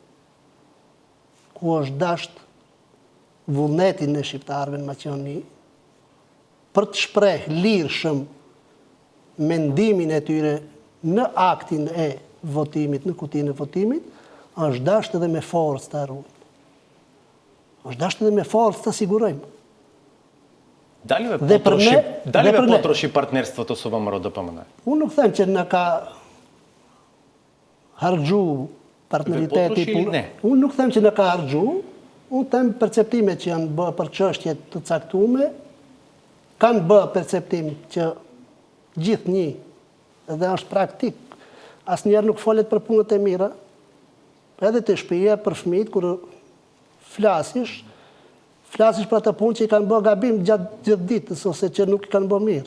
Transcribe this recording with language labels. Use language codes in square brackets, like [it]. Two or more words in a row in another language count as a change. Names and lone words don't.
[sq] ku është dasht vullnetin e shqiptarëve në Maqedoni, për të shpreh lirshëm mendimin e tyre në aktin e votimit, në kutinë e votimit, është dasht edhe me forcë të arrujmë. është dasht edhe me forcë të sigurojmë. [mk] Дали [sq] Dhe [mk] ве [sq] për ne- [mk] дали [sq] dhe [mk] ве [sq] për ne- [mk] потроши партнерството со ВМРО ДПМН? [sq] Unë nuk them që në ka harxhu partneriteti. Dhe po ili ne? Unë nuk them që në ka harxhu, unë them perceptimet që janë bë për çështje të caktume, kanë bë perceptim që gjithnjë, edhe është praktik, asnjëherë nuk folet për punët e mira, edhe të shtëpia për fëmijët kur flasish për atë punë që i kanë bë gabim gjatë ditës ose që nuk i kanë bë mirë.